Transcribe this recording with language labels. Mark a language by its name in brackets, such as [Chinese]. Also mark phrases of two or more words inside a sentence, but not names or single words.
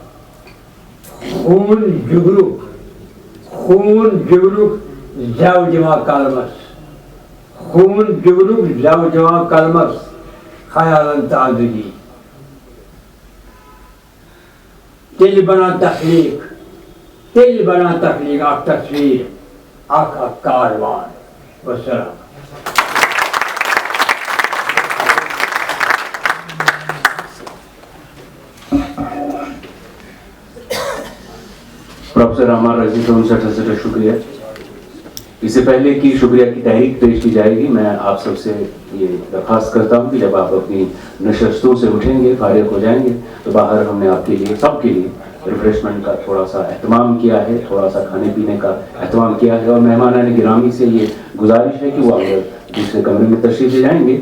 [Kashmiri] خوٗن جگرُک زٮ۪و دِوان قلمس خیالن تہٕ آزٲدی تیٚلہِ بنان تخلیٖق اکھ تصویٖر اکھ کاروان وسلام پروفیسر عمار رضی صاحب سٹھا شکریہ. [Urdu] اس سے پہلے کہ شکریہ کی تحریک پیش کی جائے گی میں آپ سب سے یہ درخواست کرتا ہوں کہ جب آپ اپنی نشستوں سے اٹھیں گے فارغ ہو جائیں گے تو باہر ہم نے آپ کے لیے سب کے لیے ریفریشمنٹ کا تھوڑا سا اہتمام کیا ہے, تھوڑا سا کھانے پینے کا اہتمام کیا ہے, اور مہمانان گرامی سے یہ گزارش ہے کہ وہ اگر دوسرے کمرے میں تشریف لے جائیں گے.